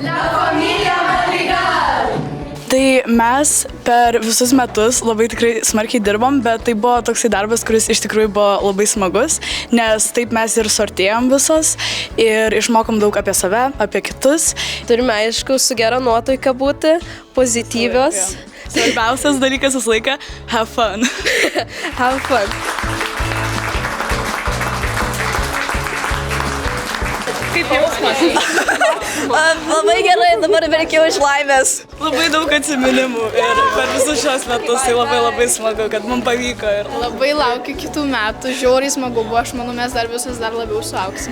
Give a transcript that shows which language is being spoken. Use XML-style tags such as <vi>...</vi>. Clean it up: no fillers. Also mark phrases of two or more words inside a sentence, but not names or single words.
<lt>Tai mes per visus metus labai tikrai smarkiai dirbom, bet tai buvo toksai darbas, kuris iš tikrųjų buvo labai smagus, nes taip mes ir sortėjom visos ir išmokom daug apie save, apie kitus. Turime, aišku, su gera nuotaika būti, pozityvios. Svarbiausias dalykas visą laiką –</lt> <en>have fun. Have fun.</en> <lt>Kaip jausmas? Labai gerai, dabar verkiau iš laimės. Labai daug atsiminimų ir per visus šios metus tai labai smagu, kad mums pavyko. Labai laukiu kitų metų, žiauriai smagu buvo, aš manau, mes dar labiau suaugsim.</lt>